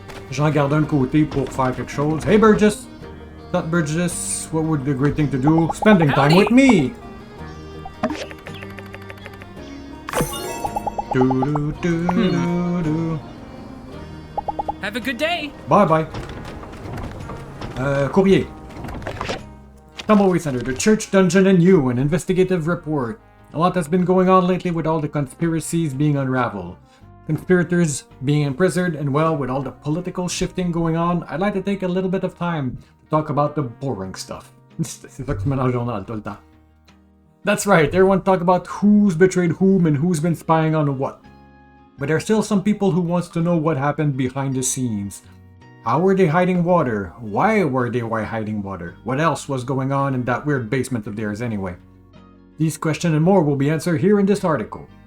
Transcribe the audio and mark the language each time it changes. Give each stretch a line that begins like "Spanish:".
French: J'en garde un de côté pour faire quelque chose.
English: Hey Burgess! Not Burgess, what would be a great thing to do? Spending time with me! Do-do-do-do-do. Have a good day! Bye bye.
French: Courrier.
English: Tumbleweed Center, the Church Dungeon and You, an investigative report. A lot has been going on lately with all the conspiracies being unraveled. Conspirators being imprisoned, and well, with all the political shifting going on, I'd like to take a little bit of time to talk about the boring stuff.
French: C'est ça que tu mets dans le journal tout le temps.
English: That's right, everyone talk about who's betrayed whom and who's been spying on what. But there's still some people who wants to know what happened behind the scenes. How were they hiding water? Why were they hiding water? What else was going on in that weird basement of theirs anyway? These questions and more will be answered here in this article.